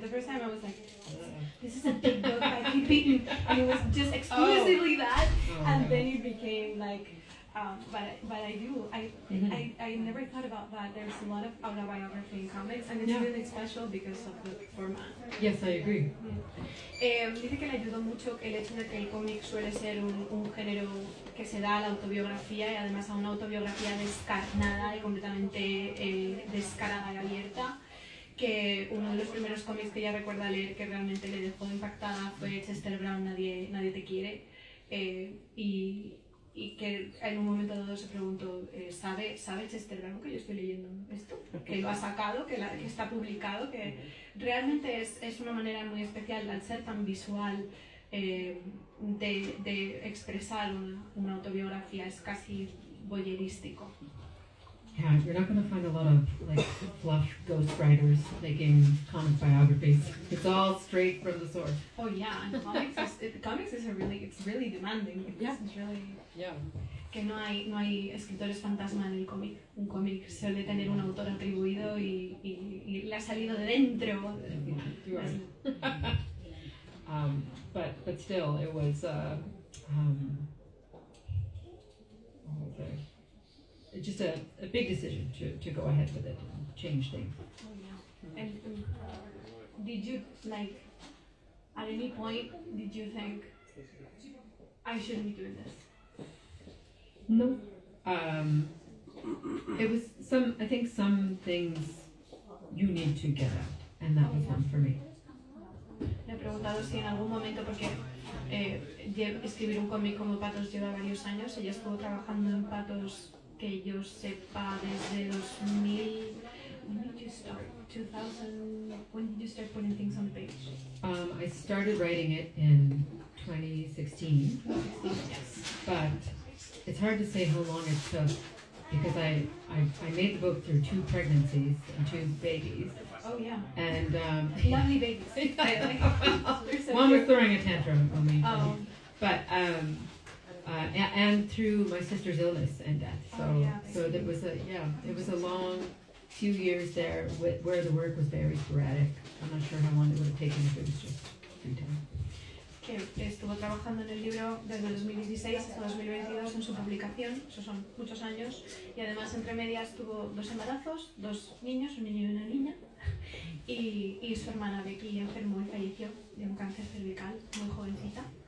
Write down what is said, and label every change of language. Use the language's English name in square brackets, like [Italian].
[English] The first time I was like, this is a big book by Pete Beaton, and it was just exclusively that. And then it became like. But I do. I never thought about that. There's a lot of autobiography in comics, and it's really special because of the format. Yes, I agree. [Spanish] Dice que le ayudó mucho el hecho de que el cómic suele ser un género que se da a la autobiografía, y además a una autobiografía descarnada y completamente descarada y abierta. Que uno de los primeros cómics que ella recuerda leer que realmente le dejó impactada fue Chester Brown, Nadie te quiere, y que en un momento dado se preguntó, ¿sabe Chester Brown que yo estoy leyendo esto? Que lo ha sacado, que está publicado, que realmente es una manera muy especial al ser tan visual de expresar una autobiografía, es casi voyeurístico. [English] Yeah, you're not going to find a lot of like fluff ghostwriters making comic biographies. It's all straight from the source. Oh yeah, and comics is really demanding. Yeah. It's really. Yeah. [Spanish] Que no hay escritores fantasma en el cómic. Un cómic suele tener un autor atribuido y le ha salido de dentro. [English] You are. But still, it was. What was it? Just a big decision to go ahead with it and change things. Oh yeah. And did you at any point did you think I shouldn't be doing this? No. It was I think some things you need to get out, and that was one for me. [Spanish] Le he preguntado si en algún momento, porque escribir un cómic como Pathos lleva varios años. Ella estuvo trabajando en Pathos, que yo sepa, desde 2000. [English] When did you start? 2000. When did you start putting things on the page? I started writing it in 2016, Yes. but it's hard to say how long it took because I made the book through 2 pregnancies and 2 babies. Oh yeah. And Lovely babies. They're so one was cute. throwing a tantrum on me. Oh. But and through my sister's illness and death. So Oh, yeah, so there was it was a long few years there where the work was very sporadic. I'm not sure how long it would have taken if it was just free time. [Spanish] Que estuvo trabajando en el libro desde 2016 hasta 2022 en su publicación. Esos son muchos años. Y además entre medias tuvo 2 embarazos, 2 niños, un niño y una niña. Y su hermana Becky enfermó y falleció de un cáncer cervical muy jovencita.